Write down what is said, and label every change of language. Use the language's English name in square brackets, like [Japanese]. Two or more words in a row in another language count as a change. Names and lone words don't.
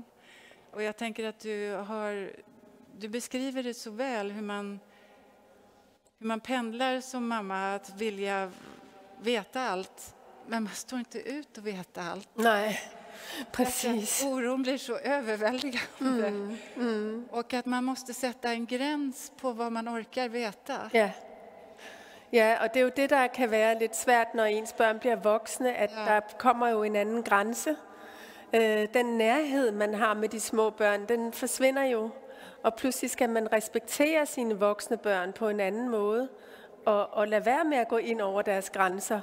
[Swedish] Och jag tänker att du beskriver det så väl hur man pendlar som mamma att vilja veta allt, men man står inte ut att veta allt. Nej, precis. Oron blir så överväldigande. Och att man måste sätta en gräns på vad man orkar veta. Ja. [Danish] Ja, og det er jo det, der kan være lidt svært, når ens børn bliver voksne, at der kommer jo en anden grænse. Den nærhed, man har med de små børn, den forsvinder jo. Og pludselig skal man respektere sine voksne børn på en anden måde, og lade være med at gå ind over deres grænser.